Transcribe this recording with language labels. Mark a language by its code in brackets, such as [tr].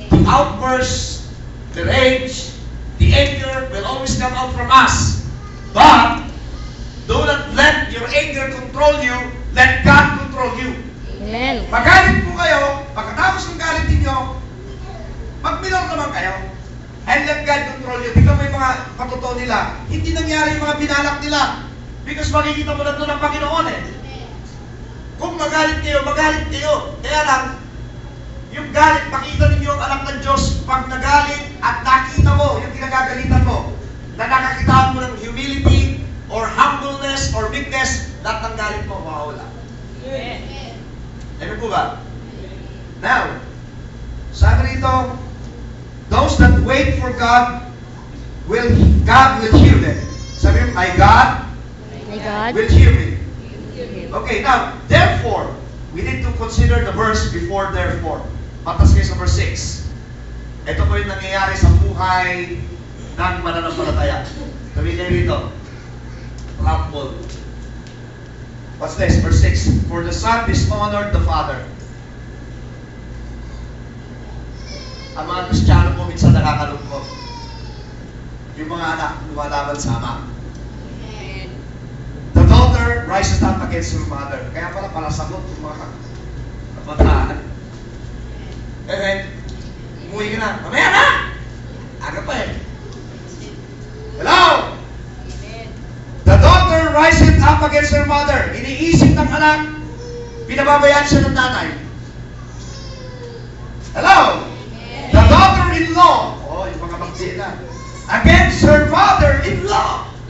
[en] The outburst, the rage, the anger will always come out from us. But, do not let your anger control you, let God control you. Amen. [tl] Magalit po kayo, pagkatapos ng galit ninyo, magminor naman kayo. [en] And let God control you. [tl] Tingnan mo yung mga patuto nila. Hindi nangyari yung mga binalak nila. Because makikita mo na ito ng Panginoon eh. Kung magalit kayo, magalit kayo. Kaya lang, yung galit, makita ninyo ang anak ng Diyos pag nagalit at nakita mo yung kinagagalitan mo, na nakakita mo ng humility or humbleness or meekness, lahat ng galit mo mawawala. Ano po ba? [en] Now, [tl] sabi rito, [en] those that wait for God will hear them. [tl] Sabi mo, [en] my God will hear me. Okay, now, therefore, we need to consider the verse before therefore. [tl] Patas kayo sa verse 6. Ito po yung nangyayari sa buhay ng mananampalataya. Sabi kayo rito, [en] humble. What's this? Verse 6. For the Son dishonored the Father. [tl] Ang mga Kristiyano po minsan nakakalungkot. Yung mga anak lumalaban sa ama. [en] The daughter rises up against her mother. [tl] Kaya pala sagot yung mga kabataan. Eh, umuwi ka na. Mamaya na! Aga pa eh. Hello? [en] The daughter rises up against her mother. [tl] Iniisip ng anak, pinababayaan siya ng nanay. [en] Hello? The daughter-in-law, oh, [tl] yung mga magdina, [en] against her father-in-law.